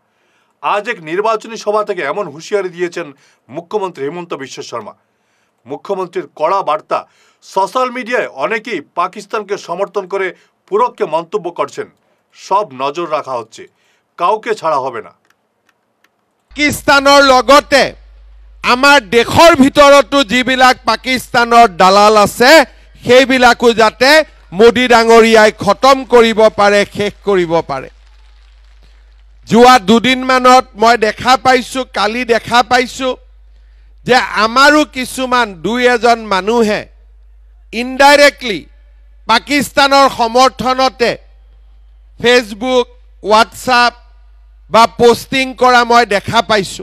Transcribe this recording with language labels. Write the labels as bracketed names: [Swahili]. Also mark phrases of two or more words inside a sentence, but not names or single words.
[Bangla] আজ এক নির্বাচনী সভা থেকে এমন হুঁশিয়ারি দিয়েছেন মুখ্যমন্ত্রী হেমন্ত বিশ্ব শর্মা। মুখ্যমন্ত্রীর কড়া বার্তা। সোশ্যাল মিডিয়ায় অনেকেই পাকিস্তানকে সমর্থন করে পুরোক্ষে মন্তব্য করছেন। সব নজর রাখা হচ্ছে, কাউকে ছাড়া হবে না। [Assamese] পাকিস্তানৰ লগতে আমাৰ দেশৰ ভিতৰতো যিবিলাক পাকিস্তানৰ দালাল আছে সেইবিলাকো যাতে মোদী ডাঙৰীয়াই খতম কৰিব পাৰে, শেষ কৰিব পাৰে। যোৱা দুদিনমানত মই দেখা পাইছোঁ, কালি দেখা পাইছোঁ যে আমাৰো কিছুমান দুই এজন মানুহে ইনডাইৰেক্টলি পাকিস্তানৰ সমৰ্থনতে ফেচবুক, হোৱাটছআপ বা পোষ্টিং কৰা মই দেখা পাইছোঁ।